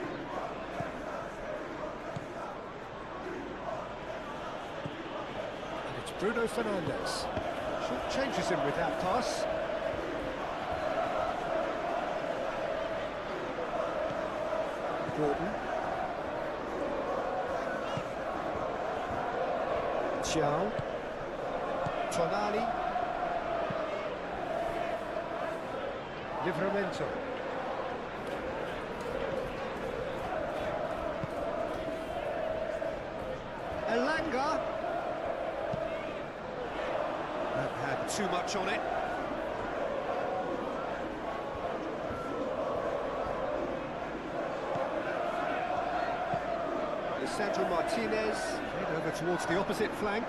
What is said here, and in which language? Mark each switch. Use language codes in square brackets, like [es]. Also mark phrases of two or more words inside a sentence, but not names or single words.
[en] And it's Bruno Fernandes. Short changes him with that pass. Gordon. Chiao. Tonali. Livramento. Elanga. That had too much on it. Sandro Martinez, played over towards the opposite flank.